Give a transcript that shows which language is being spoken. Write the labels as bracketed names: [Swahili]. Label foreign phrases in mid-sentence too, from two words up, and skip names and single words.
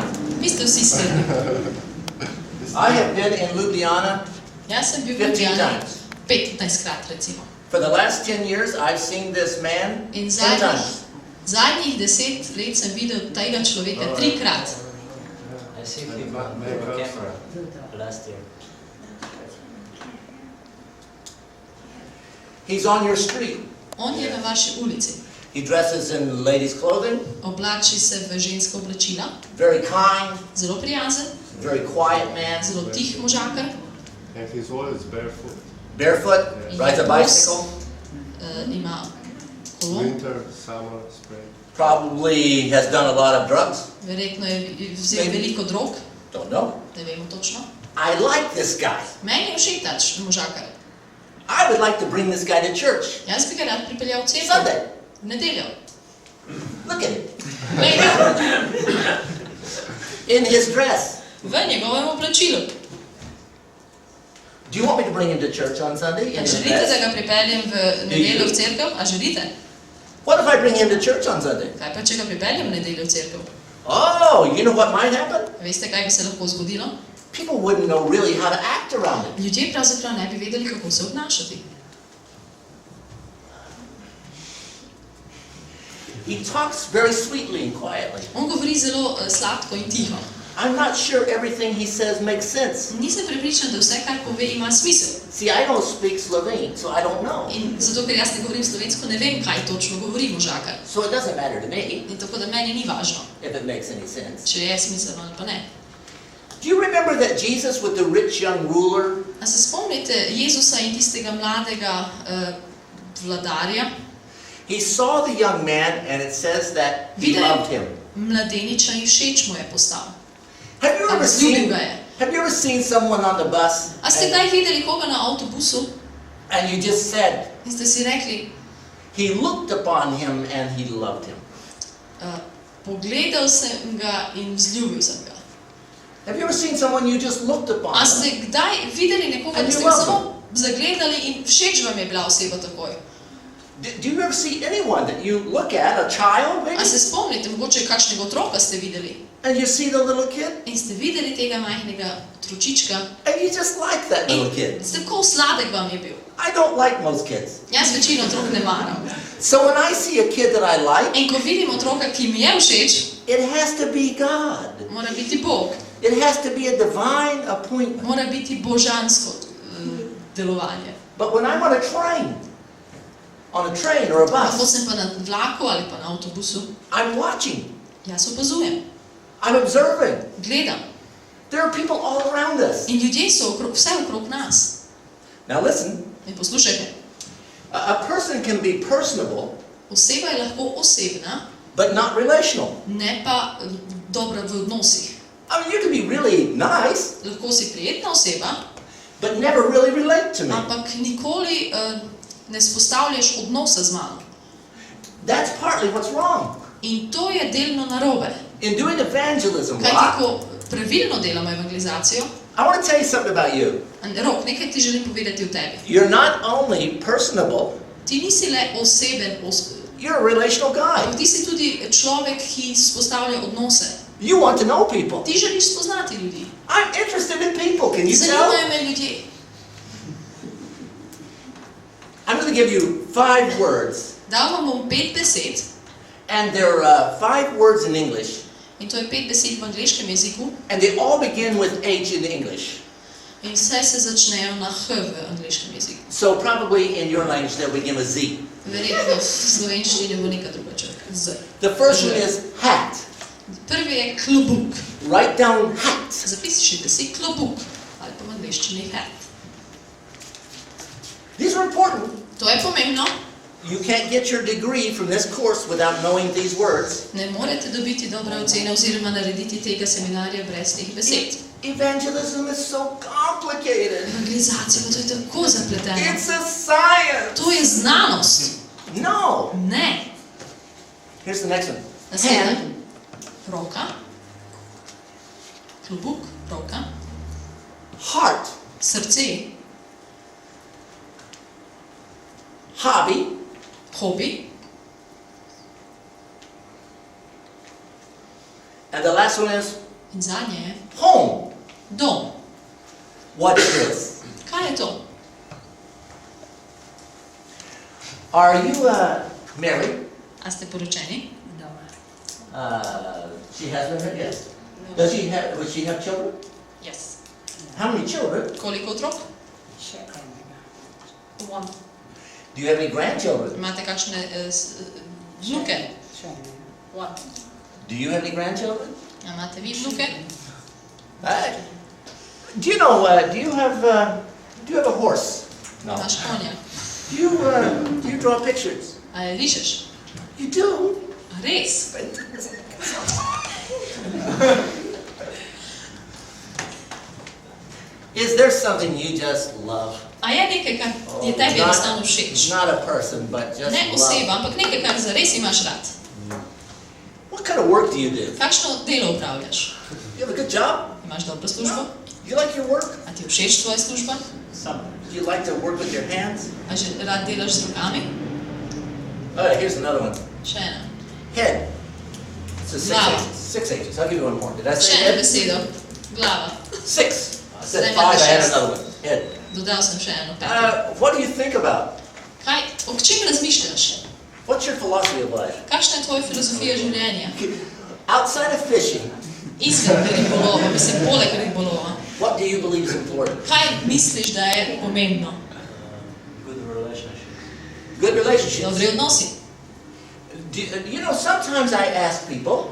[Slovenian] Vi ste vsi slepi. [English] I have been in Ljubljana [Slovenian] Jaz sem bil v 15 Ljubljani [English] times. [Slovenian] 15krat recimo. [English] For the last 10 years, I've seen this man [Slovenian] In [English] 10 times. [Slovenian] zadnjih 10 let sem videl tega človeka 3krat. [English] I see him on camera last year. He's on your street. [Slovenian] On je na vaši ulici. [English] He dresses in ladies' clothing, [Slovenian] Oblači se v ženska oblačila, [English] very kind, [Slovenian] zelo prijazen, [English] very quiet man, [Slovenian] zelo tih možakar, [English] And he's always barefoot. barefoot, rides a bicycle, [Slovenian] ima kolo, [English] Winter, summer, spring. probably has done a lot of drugs. [Slovenian] verjetno je vzel veliko drog, [English] Don't know. [Slovenian] ne vemo točno. [English] I like this guy. [Slovenian] Meni je všeč ta možakar. [English] I would like to bring this guy to church [Slovenian] Jaz bi ga rad pripeljal v cerkev, [English] Sunday. [Slovenian] v nedeljo. [English] Look at him. [Slovenian] Glej ga, [English] In his dress. [Slovenian] v njegovem oblačilu. [English] Do you want me to bring him to church on Sunday in [Slovenian] A [English] his [Slovenian] želite, da [English] dress? [Slovenian] ga pripeljem v nedeljo v cerkev? A želite? [English] What if I bring him to church on Sunday? [Slovenian] Kaj pa, če ga pripeljem v nedeljo v cerkev? [English] Oh, you know what might happen? [Slovenian] Veste, kaj bi se lahko zgodilo? [English] People wouldn't know really how to act around it. [Slovenian] Ljudje pravzaprav ne bi vedeli, kako se obnašati. [English] He talks very sweetly and quietly. [Slovenian] On govori zelo sladko in tiho. [English] I'm not sure everything he says makes sense. [Slovenian] Nisem prepričan, da vse, kar pove, ima smisel. [English] See, I don't speak Slovene, so I don't know. [Slovenian] In zato, ker jaz ne govorim slovensko, ne vem, kaj točno govori možakar. [English] So it doesn't matter to me [Slovenian] In tako da meni ni važno, [English] if it makes any sense. [Slovenian] če je smiselno ali pa ne. [English] Do you remember that Jesus with the rich young ruler? [Slovenian] A se spomnite Jezusa in tistega mladega vladarja? [English] He saw the young man and it says that he [Slovenian] Videli [English] loved him. [Slovenian] mladeniča in všeč mu je postal. [English] Have you ever [Slovenian] Vzljubil [English] seen [Slovenian] ga je. [English] Have you ever seen someone on the bus [Slovenian] A ste kdaj videli koga na avtobusu [English] and you just said [Slovenian] in ste si rekli, [English] he looked upon him and he loved him? [Slovenian] pogledal sem ga in vzljubil sem ga. [English] Have you ever seen someone you just looked upon? [Slovenian] A ste kdaj videli nekoga, da ste ga samo zagledali in všeč vam je bila oseba takoj? [English] Do you ever see anyone that you look at, a child maybe, [Slovenian] A se spomnite, mogoče kakšnega otroka ste videli [English] and you see the little kid [Slovenian] in ste videli tega majhnega otročička [English] and you just like that little [Slovenian] in [English] kid? [Slovenian] tako sladek vam je bil. [English] I don't like most kids. [Slovenian] Jaz večino otrok ne maram. [English] So when I see a kid that I like, [Slovenian] In ko vidim otroka, ki mi je všeč, [English] it has to be God. [Slovenian] mora biti Bog. [English] It has to be a divine appointment. [Slovenian] Mora biti božansko delovanje. [English] But when I'm on a train or a [Slovenian] Ko [English] bus, [Slovenian] sem pa na vlaku ali pa na avtobusu, [English] I'm watching. [Slovenian] jaz opazujem, [English] I'm observing. [Slovenian] gledam. [English] There are people all around us. [Slovenian] In ljudje so vse okrog nas. [English] Now listen, [Slovenian] In poslušajte, [English] a person can be personable, [Slovenian] oseba je lahko osebna, [English] but not relational. [Slovenian] ne pa dobra v odnosih. [English] I mean, you can be really nice, [Slovenian] Lahko si prijetna oseba, [English] but never really relate to me. [Slovenian] ampak nikoli ne spostavljaš odnosa z mano. [English] That's partly what's wrong. [Slovenian] In to je delno narobe. [English] In doing evangelism, [Slovenian] Kaj Rock, tako pravilno delamo evangelizacijo? [English] I want to tell you something about you. [Slovenian] Rok, nekaj ti želim povedati o tebi. [English] You're not only personable, [Slovenian] Ti nisi le oseben, [English] you're a relational guy. [Slovenian] ampak ti si tudi človek, ki spostavlja odnose. [English] You want to know people. [Slovenian] Ti želiš spoznati ljudi. [English] I'm interested in people, can you tell? [Slovenian] Zanimajo me ljudje. [English] I'm going to give you 5 words, [Slovenian] Dal vam bom 5 besed, [English] and they're 5 words in English, [Slovenian] in to je 5 besed v angleškem jeziku, [English] and they all begin with H in English. [Slovenian] in vse se začnejo na H v angleškem jeziku. [English] So probably in your language they'll begin with Z. [Slovenian] Verjetno v slovenščini bo neka druga črka. Z. [English] The first one is hat. [Slovenian] Prvi je klobuk. [English] Write down hat. [Slovenian] Zapišite si klobuk, ali pa v angleščini hat. [English] These are important. [Slovenian] To je pomembno. [English] You can't get your degree from this course without knowing these words. [Slovenian] Ne morete dobiti dobre ocene oziroma narediti tega seminarja brez teh besed. [English] Evangelism is so complicated. [Slovenian] Evangelizacija, pa to je tako zapleteno. [English] It's a science. [Slovenian] To je znanost. [English] No. [Slovenian] Ne. [English] Here's the next one. [Slovenian] Naslednja. [English] Hand, [Slovenian] Roka. Klobuk, roka. [English] heart, [Slovenian] Srce, [English] hobby, [Slovenian] hobi. [English] and the last one is [Slovenian] In zadnje je [English] home. [Slovenian] dom. [English] What is this? [Slovenian] Kaj je to? [English] Are you married? [Slovenian] A ste poročeni? [English] She has been married, yes. Would she have children? Yes. How many children? [Slovenian] Koliko otrok? Še enega. [English] One. Do you have any grandchildren? [Slovenian] Imate kakšne vnuke? Še enega. [English] One. Do you have any grandchildren? [Slovenian] A imate vi vnuke? [English] Do you know? Do you have a horse? No. [Slovenian] Imaš konja? [English] Do you draw pictures? [Slovenian] A rišeš? [English] You do. [Slovenian] A res? [English] Is there something you just love? [Slovenian] A je nekaj, kar je tebi enostavno všeč? [English] Not a person, but just [Slovenian] Ne [English] love. [Slovenian] oseba, ampak nekaj, kar zares imaš rad. [English] What kind of work do you do? [Slovenian] Kakšno delo upravljaš? [English] You have a good job? [Slovenian] Imaš dobro službo? [English] You like your work? [Slovenian] A ti je všeč tvoja služba? [English] Do you like to work with your hands? [Slovenian] A že rad delaš z rokami? [English] Here's another one. [Slovenian] Še ena. [English] Head. So six [Slovenian] Glava. [English] H's. 6 H's. I'll give you one more. Did I [Slovenian] Še [English] say [Slovenian] eno [English] head? [Slovenian] besedo. Glava. [English] 6. I said [Slovenian] Zdaj 5, imate [English] I had 6. another one. Head. [Slovenian] Dodal sem še eno peto. [English] What do you think about? [Slovenian] O čem razmišljaš? [English] What's your philosophy of life? [Slovenian] Kakšna je tvoja filozofija življenja? [English] Outside of fishing, [Slovenian] Izven ribolova, mislim, poleg ribolova. [English] what do you believe is important? [Slovenian] Kaj misliš, da je pomembno? [English] Good relationship. Good relationships. [Slovenian] Dobri odnosi. [English] You know, sometimes I ask people,